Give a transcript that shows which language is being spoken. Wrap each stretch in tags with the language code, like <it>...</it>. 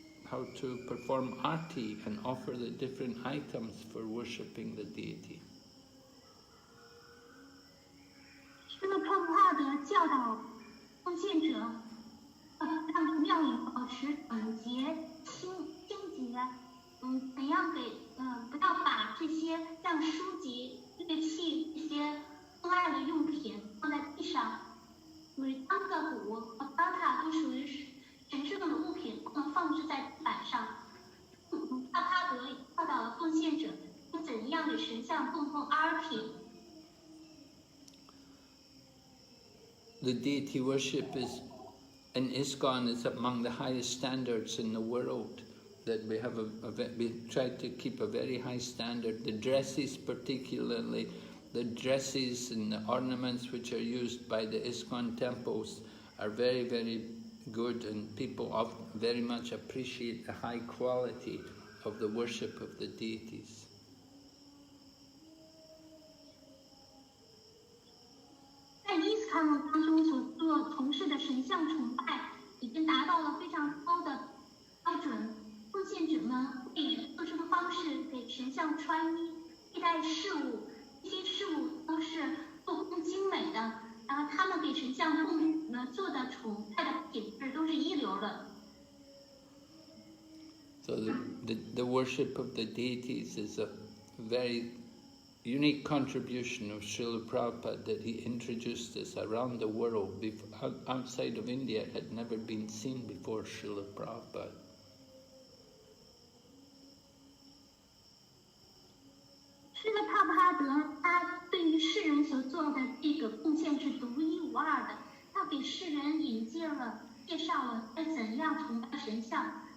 <en>how to perform arti and offer the different items for worshipping the deity.</en> <zh>这个帕布帕德教导奉献者，让庙里保持整洁、清洁，怎样不要把这些像书籍、乐器这些宗爱的用品放在地上。当个鼓和巴塔都属于神圣的物品，不能放置在地板上。帕帕德教导了奉献者应怎样给神像供奉阿提。</zh> <en>The deity worship in ISKCON is among the highest standards in the world. That we have we try to keep a very high standard. The dresses, particularly, the dresses and the ornaments which are used by the ISKCON temples are very, very good, and people very much appreciate the high quality of the worship of the deities.</en> <zh>在ISKCON当中从事的神像崇拜已经达到了非常高的标准。奉献者们会以特殊的方式给神像穿衣、佩戴饰物，这些饰物都是做工精美的，然后他们给神像做的崇拜的品质都是一流的。</zh> <en>So the worship of the deities is a very unique contribution of Srila Prabhupada, that he introduced this around the world. Outside of India, it had never been seen before Srila Prabhupada.</en> <zh>这个帕布哈德，他对于世人所做的这个贡献是独一无二的。他给世人介绍了该怎样崇拜神像。</zh>